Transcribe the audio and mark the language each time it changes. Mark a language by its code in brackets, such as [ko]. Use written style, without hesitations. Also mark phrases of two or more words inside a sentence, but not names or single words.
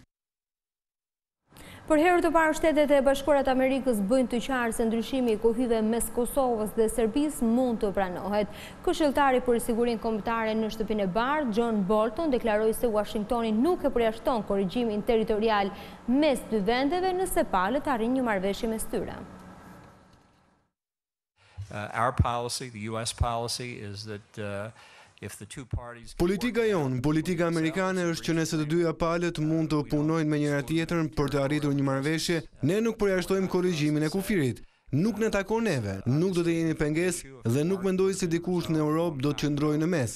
[sq] Për herë të parë Shtetet e Bashkuara të Amerikës bëjnë të qartë se ndryshimi i kufive mes Kosovës dhe Serbisë mund të pranohet. Këshilltari për sigurinë kombëtare në Shtëpinë e Bardhë, John Bolton, deklaroi se Washingtoni nuk e përjashton korrigjimin territorial mes dy vendeve nëse palët arrin një marrëveshje mes tyre. [en] Our policy, the US policy, is that [sq] Politika jonë, politika amerikane është që nëse të dyja palët mund të punojnë me njëra tjetrën për të arritur një marrëveshje, ne nuk përjashtojmë korrigjimin e kufirit. Nuk në takon neve, nuk do të jemi pengesë dhe nuk mendoj se dikush në Europë do të qëndrojë në mes.